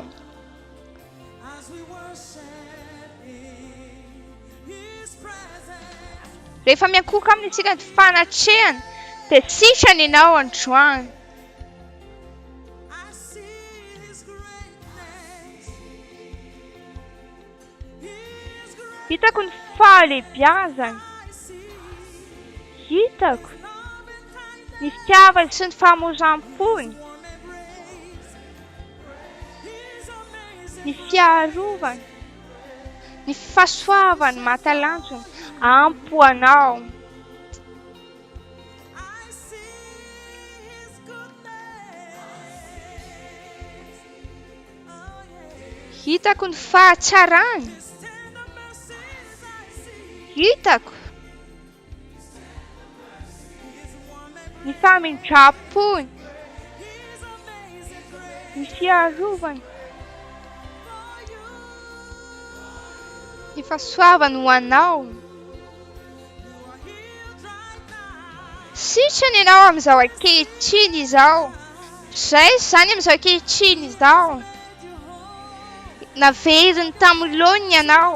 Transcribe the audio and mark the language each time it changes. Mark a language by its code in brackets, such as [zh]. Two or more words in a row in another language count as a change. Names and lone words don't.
[en] As we worship in His presence. [mg] Rehefa miankoka aminy isika ny fanatrehana, dia sitrana ianao androany. [en] I see His greatness. His great. [mg] Hitako ny fahalebiazany. [en] I see [mg] Hitako [en] love and kindness. [mg] ny fitiavany sy ny fahamoram-pony, [en] Warm embrace. His amazing. [mg] ny fiarovany, ny fahasoavany mahatalanjona. Ampy ho anao. [en] I see His goodness. Oh yeah. [mg] Hitako ny fahatsarany. [en] His tender mercies I see. [mg] Hitako [en] His warm embrace. [mg] ny famindrapony, [en] His amazing grace [mg] ny fiarovany, [en] for you. [mg] ny fahasoavany ho anao. Sitrany ianao amin'izao ankehitriny izao. Izay izany amin'izao ankehitriny izao. Naveriny tamin'ilony ianao.